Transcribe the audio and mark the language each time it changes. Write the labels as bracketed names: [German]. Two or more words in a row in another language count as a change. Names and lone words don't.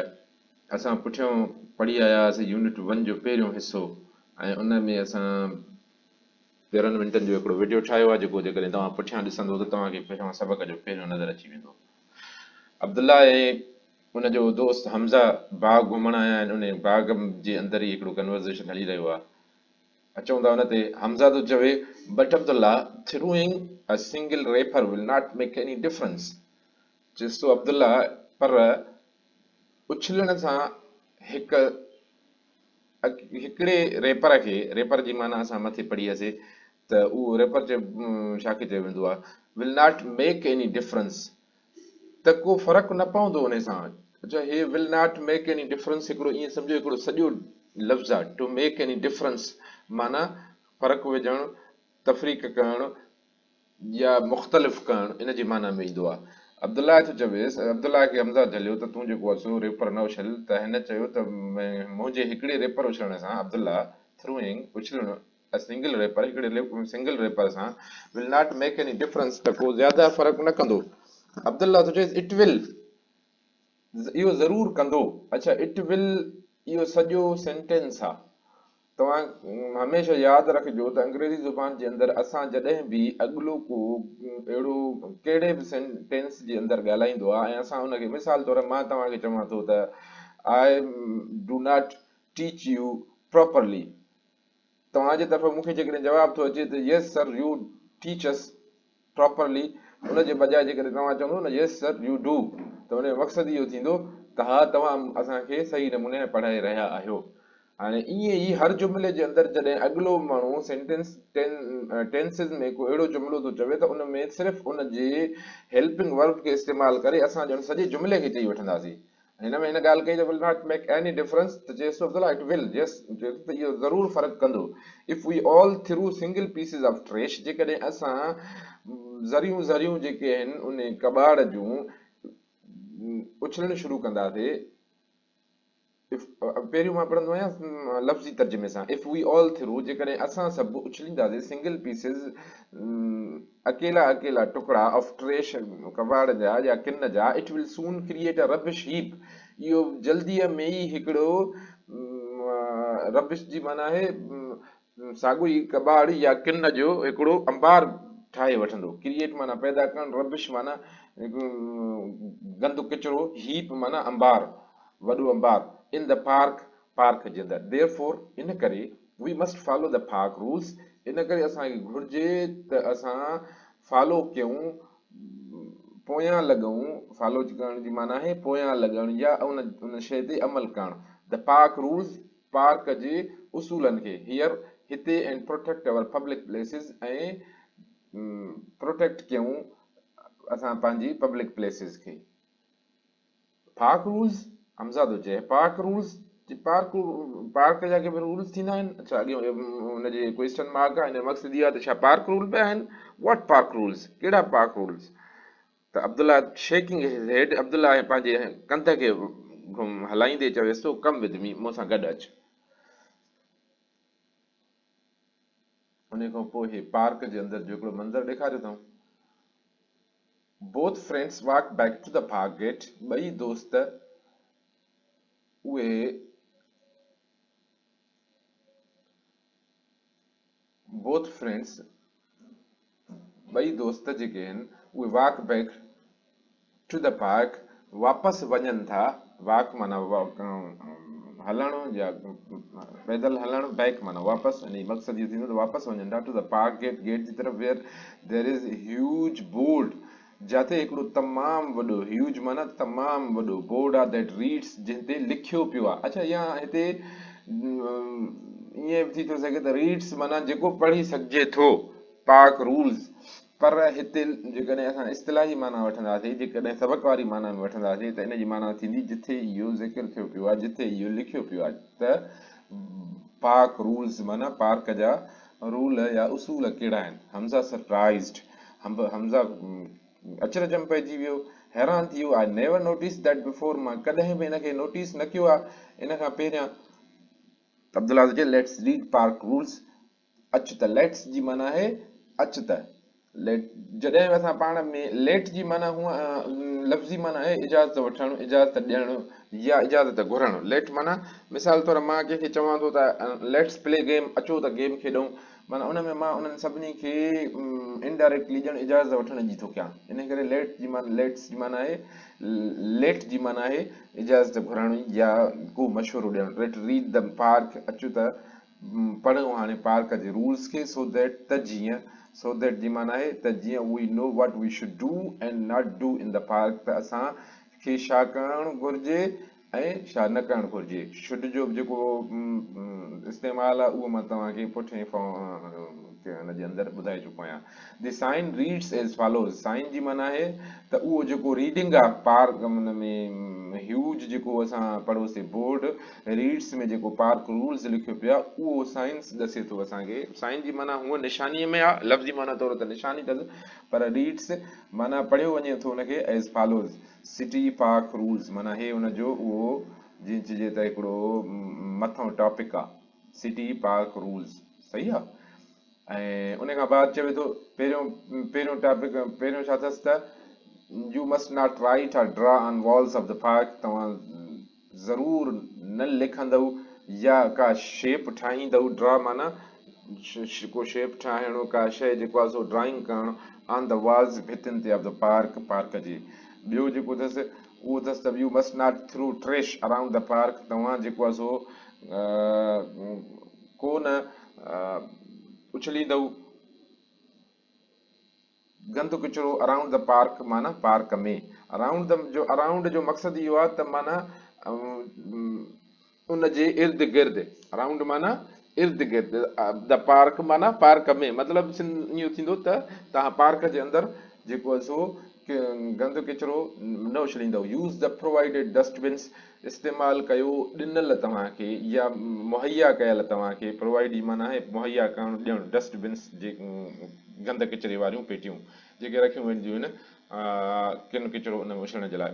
[Sindhi] असां पुठियों पढ़ी आया हुआसीं यूनिट 1 जो पहिरियों हिसो, ऐं उन में असां 13 मिंटनि जो हिकिड़ो वीडियो ठाहियो आहे जेको जेकॾहिं तव्हां पुठियां ॾिसंदो त तव्हांखे पहिरियों सबक़ जो पहिरियों नज़र अची वेंदो। अब्दुल्ला ऐं उनजो दोस्त हमज़ा बाग घुमण आया आहिनि। उन बाग जे अंदरि ई हिकिड़ो कन्वर्सेशन हली रहियो आहे। अचूं था हुन ते। हमज़ा थो चवे, बट अब्दुल्ला, [English] throwing a single raper will not make any difference। [Sindhi] चेस तो अब्दुल्ला, पर उछलण सां हिकु हिकिड़े रेपर खे, रेपर जी माना असां मथे पढ़ी हुआसीं त उहो रेपर छा खे चयो वेंदो आहे, [English] will not make any difference, [Sindhi] त को फ़र्क़ु न पवंदो उन सां। अच्छा, हे [English] will not make any difference [Sindhi] हिकिड़ो ईअं सम्झो हिकिड़ो सॼो लफ़्ज़ आहे। [English] to make any difference [Sindhi] माना फ़र्क़ु विझणु, तफ़रीक़ करणु या मुख़्तलिफ़ करणु, इन जी माना में ईंदो आहे। अब्दुल्ला थो चवेसि, अब्दुल्ला खे हमज़ा झलियो त तूं जेको आहे सो रेपर न उछल, त हिन चयो त मुंहिंजे हिकिड़े रेपर उछलण सां, अब्दुल्ला थ्रूइंग उछलणु [English] single wrapper, [Sindhi] हिकिड़े सिंगल रेपर सां [English] will not make any difference, [Sindhi] त को ज़्यादा फ़र्क़ु न कंदो। अब्दुल्ला थो चएसि, [English] It will, [Sindhi] इहो ज़रूरु कंदो। अच्छा, [English] it will [Sindhi] इहो सॼो सेंटेंस आहे। तव्हां हमेशह यादि रखिजो त अंग्रेज़ी ज़ुबान जे अंदरि असां जॾहिं बि अॻिलो को अहिड़ो कहिड़े बि सेंटेंस जे अंदरि ॻाल्हाईंदो आहे ऐं असां हुनखे, मिसाल तौरु मां तव्हांखे चवां थो त [English] I do not teach you properly, [Sindhi] तव्हांजे तरफ़ां मूंखे जेकॾहिं जवाबु थो अचे त [English] yes sir you teach us properly, [Sindhi] उन जे बजाए जेकॾहिं तव्हां चवंदो न [English] yes sir you do, [Sindhi] त हुन जो मक़सदु इहो थींदो त हा तव्हां असांखे सही नमूने पढ़ाए रहिया आहियो। हाणे ईअं ई हर जुमिले जे अंदरि जॾहिं अॻिलो माण्हू [English] sentence tenses [Sindhi] में को अहिड़ो जुमिलो थो चवे त उन में सिर्फ़ु उन जे [English] helping verb [Sindhi] खे इस्तेमालु करे असां ॼण सॼे जुमिले खे चई वठंदासीं। हिन में हिन ॻाल्हि कई त [English] will not make any difference, [Sindhi] त चएसि थो [English] it will, yes, [Sindhi] त इहो ज़रूरु फ़र्क़ु कंदो। [English] if we all throw single pieces of trash, [Sindhi] जेकॾहिं असां ज़रियूं ज़रियूं जेके आहिनि उन कबाड़ जूं उछलणु शुरू कंदासीं। पहिरियों मां पढ़ंदो आहियां लफ़्ज़ी तर्जुमे सां। [English] If we all throw, [Sindhi] जेकॾहिं असां सभु उछलींदासीं [English] single pieces, [Sindhi] अकेला अकेला टुकड़ा [English] of trash, [Sindhi] कबाड़ जा या किन जा, [English] It will soon create a rubbish heap, [Sindhi] इहो जल्दीअ में ई हिकिड़ो रबिश जी माना आहे साॻियो ई कबाड़ या किन जो हिकिड़ो अंबार ठाहे वठंदो। क्रिएट माना पैदा करणु, रबिश माना गंद किचिरो, हीप माना अंबार, वॾो अंबार, [English] in the park, [Sindhi] पार्क जे अंदरि। [English] Therefore, [Sindhi] इन करे [English] we must follow the park rules, [Sindhi] इन करे असांखे घुर्जे त असां फॉलो कयूं, पोयां लॻूं। फॉलो करण जी माना आहे पोयां लॻणु या उन शइ ते अमल करणु। [English] the park rules, [Sindhi] पार्क जे उसूलनि खे, हीयर हिते, [English] and protect our public places, [Sindhi] ऐं प्रोटेक्ट कयूं असां पंहिंजी [English] public places [Sindhi] खे। [English] park rules, [Sindhi] हमज़ा थो चए [English] park rules, [Sindhi] पार्क पार्क जा के रूल्स थींदा आहिनि। अच्छा, अॻियो हुनजे [English] question mark [Sindhi] आहे, हिन जो मक़सदु इहो आहे त छा [English] park rule [Sindhi] पिया आहिनि? [English] What park rules, [Sindhi] कहिड़ा पार्क रूल्स? त अब्दुल्ला [English] shaking his head, [Sindhi] अब्दुल्ला पंहिंजे कंध खे हलाईंदे चवेसि थो, [English] come with me, [Sindhi] मूंसां गॾु अचु। उन खां पोइ हे पार्क जे अंदरि जो हिकिड़ो मंज़र ॾेखारियो अथऊं। [English] Both friends walk back to the park gate, [Sindhi] ॿई दोस्त उहे [English] both friends, [Sindhi] ॿई दोस्त जेके आहिनि उहे [English] walk back to the park, [Sindhi] वापसि वञनि था। वॉक माना हलणु या पैदल हलणु, बैक माना वापसि, यानी मक़सदु इहो थींदो त वापसि वञनि था [English] to the park gate, [Sindhi] गेट जी तरफ़, [English] where there is huge board, [Sindhi] जिते हिकिड़ो तमामु वॾो, ह्यूज माना तमामु वॾो, बोर्ड आहे [English] that reads, [Sindhi] जिन ते लिखियो पियो आहे। अच्छा, या हिते ईअं बि थी थो सघे त रीड्स माना जेको पढ़ी सघिजे थो, [English] park rules, [Sindhi] पर हिते जेकॾहिं असां इस्तिलाही माना वठंदासीं, जेकॾहिं सबक़ वारी माना में वठंदासीं त इन जी माना थींदी जिथे इहो ज़िक्र थियो पियो आहे, जिथे इहो लिखियो पियो आहे त [English] pak rules [Sindhi] माना पार्क जा रूल या उसूल कहिड़ा आहिनि। हमज़ा सरप्राइज़्ड, हमज़ा अचरज में पइजी वियो, हैरान थी वियो। [English] I never notice that before, [Sindhi] मां कॾहिं बि हिनखे नोटिस न कयो आहे इन खां पहिरियां। [English] अब्दुल्ला चए let's read park rules. [Sindhi] अच त, लेट्स जी माना आहे अच त। लेट, जॾहिं असां पाण में लेट जी माना हूअं लफ़्ज़ी माना आहे इजाज़त वठणु, इजाज़त ॾियणु या इजाज़त घुरणु। लेट माना मिसाल तौर मां कंहिंखे चवां थो त [English] let's play game, [Sindhi] अचो त गेम खेॾूं, माना उन में मां उन्हनि सभिनी खे इनडायरेक्टली ॼण इजाज़त वठण जी थो कयां। इन करे लेट जी माना, लेट्स जी माना आहे, लेट जी माना आहे इजाज़त घुरणु या को मशवरो ॾियणु। [English] let read the park, [Sindhi] अचो त पढ़ूं हाणे पार्क जे रूल्स खे, [English] so that [Sindhi] त जीअं, [English] so that [Sindhi] जी माना आहे त जीअं [English] we know what we should do and not do in the park, [Sindhi] त असांखे छा करणु घुरिजे ऐं छा न करणु घुरिजे। शुड जो जेको इस्तेमालु आहे उहो मां तव्हांखे पुठिएं हुनजे अंदरि ॿुधाए चुको आहियां। [English] the sign reads as follows, [Sindhi] साइन जी माना आहे त उहो जेको रीडिंग आहे पार्क हुन में ह्यूज जेको असां पढ़ोसीं बोर्ड, रीड्स में जेको [English] park rules [Sindhi] लिखियो पियो आहे उहो साइंस ॾसे थो असांखे। साइन जी माना हूअं निशानीअ में आहे, लफ़्ज़ी माना तौर ते निशानी अथसि, पर रीड्स माना पढ़ियो वञे थो हुनखे [English] as follows. city park rules [Sindhi] माना हे हुनजो उहो जीअं चइजे त हिकिड़ो मथों टॉपिक आहे, [English] city park rules, [Sindhi] सही आहे। ऐं उन खां बाद चवे थो पहिरियों टॉपिक, पहिरियों छा अथसि त [English] you must not write or draw on walls of the park, [Sindhi] तव्हां ज़रूरु न लिखंदव या का शेप ठाहींदव। ड्रा माना को शेप ठाहिणो, का शइ जेको आहे सो ड्राइंग करणु [English] on the walls, [Sindhi] भितियुनि ते [English] of the park, [Sindhi] पार्क जे। ॿियो जेको अथसि उहो अथसि त [English] you must not throw trash around the park, [Sindhi] तव्हां जेको आहे सो कोन उछलींदव गंद किचिरो [English] around the park [Sindhi] माना पार्क में। [English] around the [Sindhi] जो अराउंड जो मक़सदु इहो आहे त माना उन जे इर्द गिर्द, अराउंड माना इर्द गिर्द, [English] the park [Sindhi] माना पार्क में, मतिलबु इहो थींदो त तव्हां पार्क जे अंदरि जेको आहे सो गंद किचिरो न उछलींदव। [English] Use the provided dustbins, [Sindhi] इस्तेमालु कयो ॾिनल तव्हांखे या मुहैया कयल तव्हांखे, प्रोवाइड जी माना आहे मुहैया करणु, ॾियणु, डस्टबिन्स जे गंद किचिरे वारियूं पेटियूं जेके रखियूं वेंदियूं आहिनि किन किचिरो उन में उछलण जे लाइ।